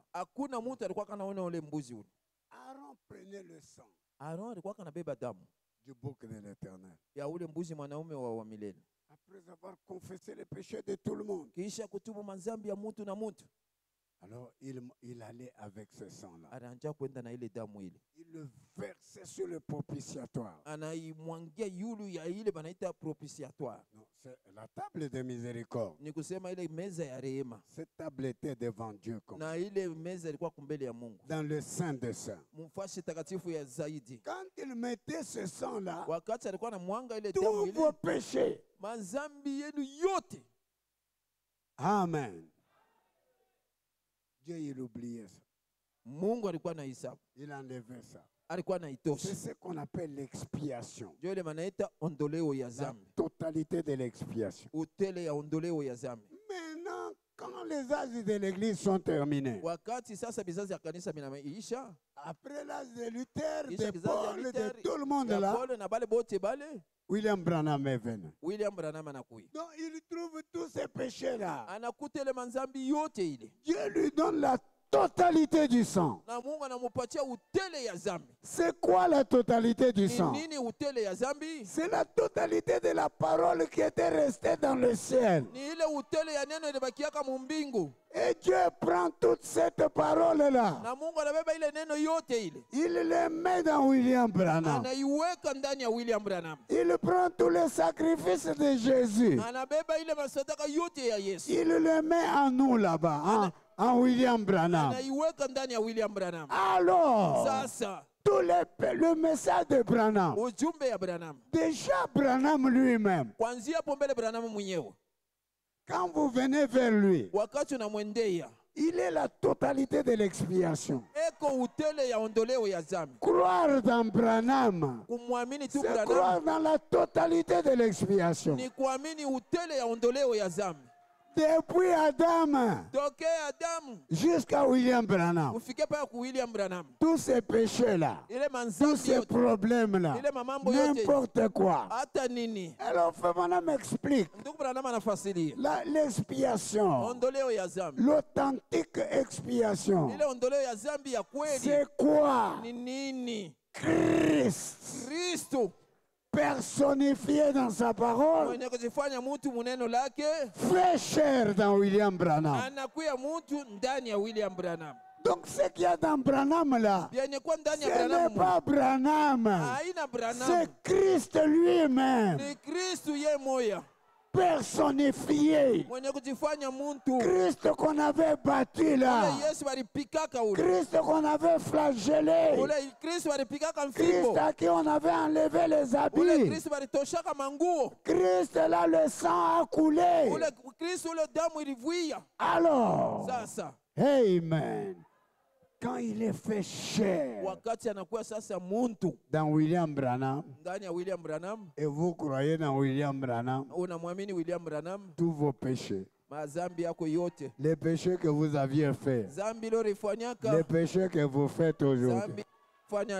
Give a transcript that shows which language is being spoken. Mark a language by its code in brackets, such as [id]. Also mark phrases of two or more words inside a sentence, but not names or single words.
[sw] Hakuna mtu alikuwa kanaona ule mbuzi ule. [fr] Aaron prenait le sang [sw] Aaron alikuwa kanabeba damu [fr] du bouc de l'Éternel. [sw] ya ule mbuzi mwanaume wa milele. [fr] Après avoir confessé les péchés de tout le monde. [sw] Kisha kutubu mazambi ya mtu na mtu. [fr] Alors, il allait avec ce sang-là. [sw] Anaanza kwenda na ile damu ile. [fr] Il le versait sur le propitiatoire. [sw] Anaimwangia yulu ya ile banaita propitiatoire. [fr] Non, c'est la table de miséricorde. [sw] Ni kusema ile meza ya rehema. [fr] Cette table était devant Dieu comme [sw] Na ile meza ilikuwa kumbele ya Mungu. [fr] dans le sein des saints. [sw] Mfashi takatifu ya zaidi. [fr] Quand il mettait ce sang-là, [sw] Wakati alikuwa na mwanga ile damu [fr] tous [sw] ile, [fr] vos péchés. [sw] mazambi yenu yote. [fr] Amen. Dieu, il oubliait ça. [sw] Mungu alikuwa na hisabu. [fr] Il enlevait ça. [sw] Alikuwa na itosha. [fr] C'est ce qu'on appelle l'expiation. [sw] Ndio ile manaita ondoleo ya [fr] La [sw] zambi. [fr] totalité de l'expiation. [sw] Utele ya ondoleo ya zambi. [fr] Maintenant, quand les âges de l'église sont terminés, [sw] Wakati sasa bizazi ya kanisa binaisha, [fr] après l'âge de Luther, [sw] isha [fr] de [sw] kizazi ya Paul, Luther, [fr] de tout le monde [sw] ya [fr] là, [sw] Paul na bale bote bale, [fr] William Branham est venu. [sw] William Branham anakuya. [fr] Donc, il trouve tous ces péchés-là. [sw] Anakuta ile manzambi yote ile. [fr] Dieu lui donne la totalité du sang. [sw] Na Mungu anamupatia utele ya zambi. [fr] C'est quoi la totalité du [sw] Ni [fr] sang? [sw] nini utele ya zambi? [fr] C'est la totalité de la parole qui était restée dans le ciel. [sw] Ni ile utele ya neno ilibakiaka mu mbingu. [fr] Et Dieu prend toute cette parole-là. [sw] Na Mungu anabeba ile neno yote ile. [fr] Il le met dans William Branham. [sw] Anaiweka ndani ya William Branham. [fr] Il prend tous les sacrifices de Jésus. [sw] Anabeba ile masadaka yote ya Yesu. [fr] Il le met en nous là-bas, en William Branham. [sw] Anaiweka ndani ya William Branham. [fr] Alors, [sw] Sasa [fr] le message de Branham, [sw] ujumbe ya Branham. [fr] déjà Branham lui-même, [sw] Kuanzia hapo mbele Branham mwenyewe. [fr] quand vous venez vers lui, [sw] Wakati unamwendea, [fr] il est la totalité de l'expiation. [sw] eko utele ya ondoleo ya zambi. [fr] Croire dans Branham, [sw] Kumwamini tu [fr] c'est Branham croire dans la totalité de l'expiation. [sw] ni kuamini utele ya ondoleo ya zambi. [fr] Depuis Adam [sw] Tokea Adamu [fr] jusqu'à William Branham, [sw] ufike pale ku William Branham. [fr] tous ces péchés-là, [sw] Ile [fr] tous [sw] manzambi [fr] ces [sw] yote, [fr] problèmes-là, [sw] ile mamambo yote, [fr] n'importe quoi. [sw] hata nini. [fr] Alors, Branham explique [sw] Ndugu Branham anafasiria [fr] l'expiation, [sw] ondoleo ya zambi. [fr] l'authentique expiation. [sw] Ile ondoleo ya zambi ya kweli [fr] C'est quoi? [sw] ni nini? [fr] Christ. [sw] Kristo. [fr] personnifié dans sa parole, [sw] mwenye kujifanya mtu muneno lake, [fr] fait chair dans William Branham. [sw] anakuya mtu ndani ya William Branham. [fr] Donc ce qu'il y a dans Branham là, [sw] Vyenye kwa ndani ya [fr] ce n'est Branham, pas Branham, [sw] haina Branham, [fr] c'est Christ lui-même, [sw] ni Kristu ye moya [fr] personnifié. [sw] mwenye kujifanya muntu. [fr] Christ qu'on avait battu là, [sw] Ule Yesu walipikaka ule, [fr] Christ qu'on avait flagellé, [sw] ule Kristu walipikaka Christ mfimbo, [fr] à qui on avait enlevé les [sw] ule [fr] habits, [sw] Kristu walitoshaka manguo, [fr] Christ là le sang a coulé. [sw] ule Kristu ule damu ilivuia. [fr] Alors, [sw] Sasa [fr] amen. Quand il est fait chair [sw] wakati anakuwa sasa muntu [fr] dans William Branham, [sw] ndani ya William Branham, [fr] et vous croyez dans William Branham, [sw] unamwamini William Branham, [fr] tous vos péchés, [sw] mazambi yako yote, [fr] les péchés que vous aviez faits, [sw] zambi leo [fr] les [sw] rifanyaka, [fr] péchés que vous faites aujourd'hui, [sw] zambi fanya